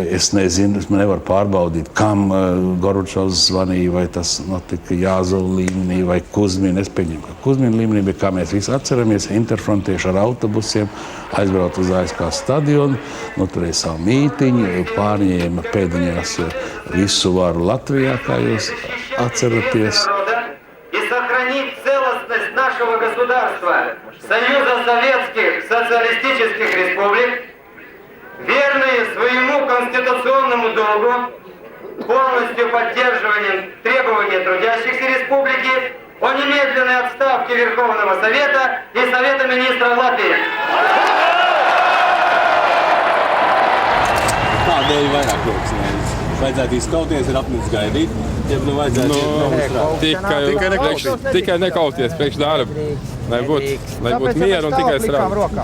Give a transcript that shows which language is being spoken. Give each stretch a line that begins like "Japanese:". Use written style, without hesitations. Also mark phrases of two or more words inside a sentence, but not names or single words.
Latvian: Es nezinu, es nevaru pārbaudīt, kam Gorbačovs zvanīja, vai tas notika Jāzova līmenī vai Kuzmina. Es pieņemu, ka Kuzmina līmenī bija, kā mēs visi atceramies, interfrontieši ar autobusiem, aizbraukt uz ASK stadionu, noturēja savu mītiņu, pārņēma pēdiņās visu varu Latvijā, kā jūs atceraties.
Russian: Сохранить целостность нашего государства, Союза Советских Социалистических Республик, верные своему конституционному долгу, полностью поддерживанием требований трудящихся республики о немедленной отставке Верховного Совета и Совета министров Латвии.
Latvian: Kādēļ vairāk rokas nevis? Vajadzētu izkauties, ir apnicis gaidīt, ja vajadzētu tikai nekauties priekš darba, lai būtu mieru un tikai strādā.